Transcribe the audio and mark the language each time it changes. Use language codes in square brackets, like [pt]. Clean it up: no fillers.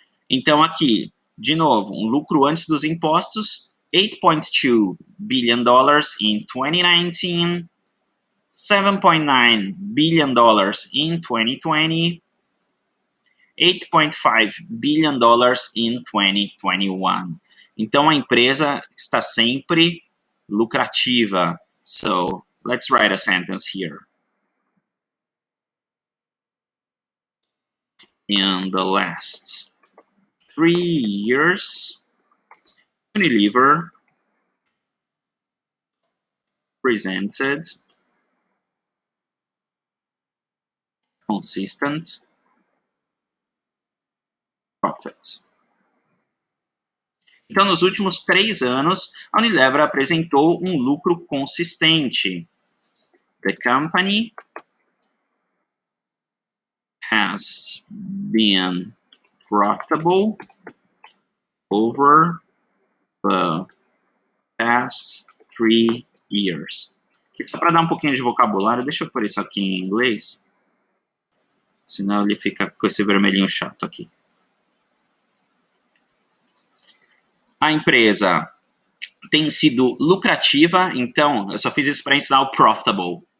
[pt] Então aqui, de novo, um lucro antes dos impostos, [en] $8.2 billion in 2019, $7.9 billion in 2020, $8.5 billion in 2021. [pt] Então, a empresa está sempre lucrativa. [en] So, let's write a sentence here. In the last 3 years, Unilever presented consistent profit. [pt] Então, nos últimos 3 anos, a Unilever apresentou um lucro consistente. [en] The company has been profitable over the past 3 years. [pt] Só para dar um pouquinho de vocabulário, deixa eu pôr isso aqui em inglês, senão ele fica com esse vermelhinho chato aqui. A empresa tem sido lucrativa, então eu só fiz isso para ensinar o profitable.